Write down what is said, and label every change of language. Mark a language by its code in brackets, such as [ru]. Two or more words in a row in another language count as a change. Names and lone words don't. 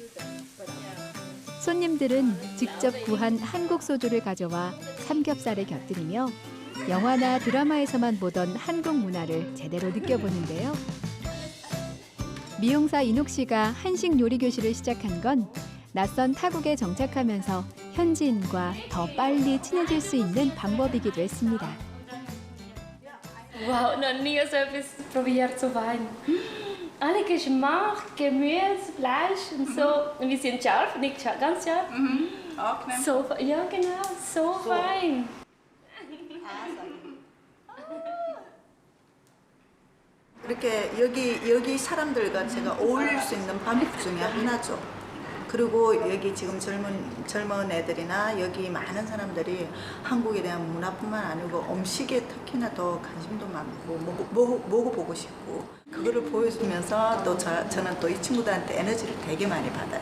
[ko] 손님들은 직접 구한 한국 소주를 가져와 삼겹살에 곁들이며 영화나 드라마에서만 보던 한국 문화를 제대로 느껴보는데요. 미용사 인옥 씨가 한식 요리 교실을 시작한 건 낯선 타국에 정착하면서 현지인과 더 빨리 친해질 수 있는 방법이기도 했습니다. [de] Wow, noch nie so etwas probiert so fein. Alle Geschmack, Gemüse, Fleisch und so. Und wir sind scharf, nicht scharf, ganz scharf. auch So, ja genau, so fein. [ko] 이렇게 여기 사람들과 제가 어울릴 수 있는 방법 중에 하나죠. 그리고 여기 지금 젊은 애들이나 여기 많은 사람들이 한국에 대한 문화뿐만 아니고 음식에 특히나 더 관심도 많고 먹어보고 싶고 그거를 보여주면서 또 저는 또 이 친구들한테 에너지를 되게 많이 받아요.